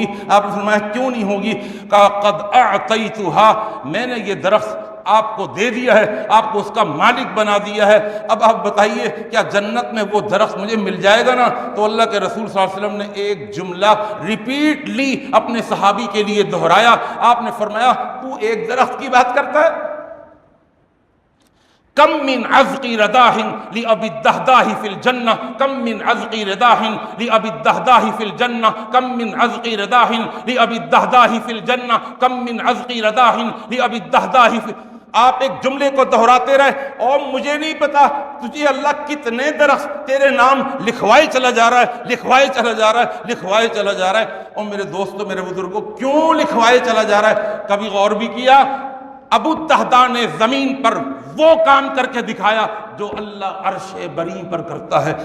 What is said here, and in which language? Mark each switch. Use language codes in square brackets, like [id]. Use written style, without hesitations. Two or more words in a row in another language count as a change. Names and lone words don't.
[ur] آپ نے فرمایا کیوں نہیں ہوگی؟ کہا [ar] قد اعطیتھا، [ur] میں نے یہ درخت آپ کو دے دیا ہے، آپ کو اس کا مالک بنا دیا ہے، اب آپ بتائیے کیا جنت میں وہ درخت مجھے مل جائے گا نا؟ تو اللہ کے رسول [ar] صلی اللہ علیہ وسلم [ur] نے ایک جملہ ریپیٹلی اپنے صحابی کے لیے دہرایا، آپ نے فرمایا تو ایک درخت کی بات کرتا ہے؟ [ar] کم من عذق رداح لأبی الدہداہ فی [ur] الجنہ، کم من عذق رداح لأبی الدہداہ فی الجنہ، کم من عذق رداح لأبی الدہداہ فی الجنہ، کم من عذق رداح لأبی الدہداہ فی، آپ ایک جملے کو دہراتے رہے، اور مجھے نہیں پتا تجھے اللہ کتنے درخت تیرے نام لکھوائے چلا جا رہا ہے، لکھوائے چلا جا رہا ہے، لکھوائے چلا جا رہا ہے۔ اور میرے دوستو، میرے بزرگوں، کیوں لکھوائے چلا جا رہا ہے؟ کبھی غور بھی کیا؟ ابو الدہداء نے زمین پر وہ کام کر کے دکھایا جو اللہ عرش بری پر کرتا ہے۔